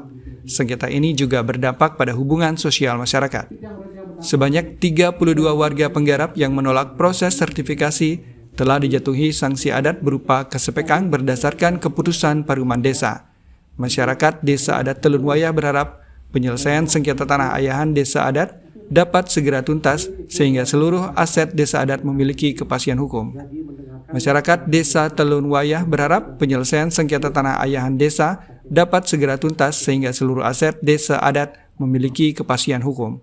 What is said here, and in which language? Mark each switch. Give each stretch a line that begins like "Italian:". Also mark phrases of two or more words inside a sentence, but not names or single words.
Indonesian: Sengketa ini juga berdampak pada hubungan sosial masyarakat. Sebanyak 32 warga penggarap yang menolak proses sertifikasi telah dijatuhi sanksi adat berupa kesepekang berdasarkan keputusan Paruman Desa. Masyarakat Desa Adat Telun Wayah berharap penyelesaian sengketa tanah ayahan desa adat dapat segera tuntas sehingga seluruh aset desa adat memiliki kepastian hukum. Masyarakat Desa Telun Wayah berharap penyelesaian sengketa tanah ayahan desa dapat segera tuntas sehingga seluruh aset desa adat memiliki kepastian hukum.